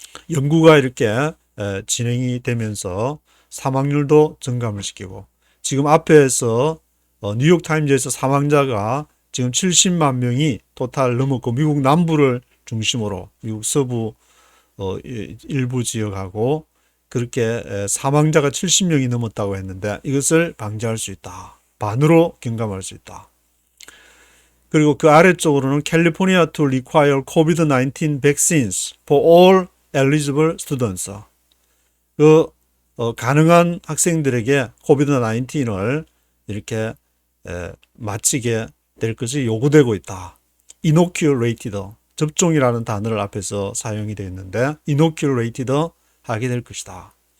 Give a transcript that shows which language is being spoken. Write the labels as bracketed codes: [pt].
[ko] 연구가 이렇게 진행이 되면서 사망률도 증감을 시키고 지금 앞에서 뉴욕타임즈에서 사망자가 지금 70만 명이 토탈 넘었고 미국 남부를 중심으로 미국 서부 일부 지역하고 그렇게 사망자가 70명이 넘었다고 했는데 이것을 방지할 수 있다. 반으로 경감할 수 있다. 그리고 그 아래쪽으로는 [en] California to require COVID-19 vaccines for all eligible students. [ko] 가능한 학생들에게 COVID-19을 이렇게 마치게 될 것이 요구되고 있다. inoculated 접종이라는 단어를 앞에서 사용이 되어 있는데 inoculated 하게 될 것이다.